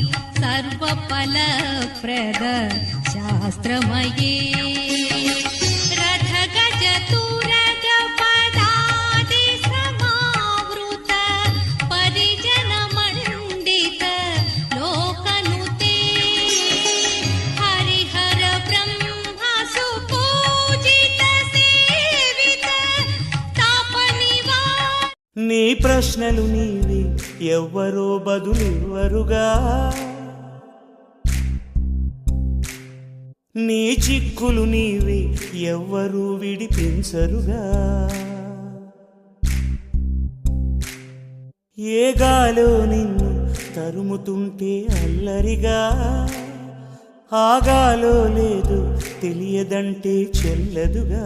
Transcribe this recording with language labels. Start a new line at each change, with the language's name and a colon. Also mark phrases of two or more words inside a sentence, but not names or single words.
Sanskrit: सर्वफलप्रद शास्त्रमये रथगज तुरग पदादि समावृत परिजनमण्डित लोकनुते हरिहर ब्रह्म सुपूजित
Telugu: ప్రశ్నలు నీవి ఎవ్వరో బదులివ్వరుగా, నీ చిక్కులు నీవి ఎవ్వరూ విడిపించరుగా. ఏ గాలో నిన్ను తరుముతుంటే అల్లరిగా, ఆగాలో లేదు తెలియదంటే చెల్లదుగా.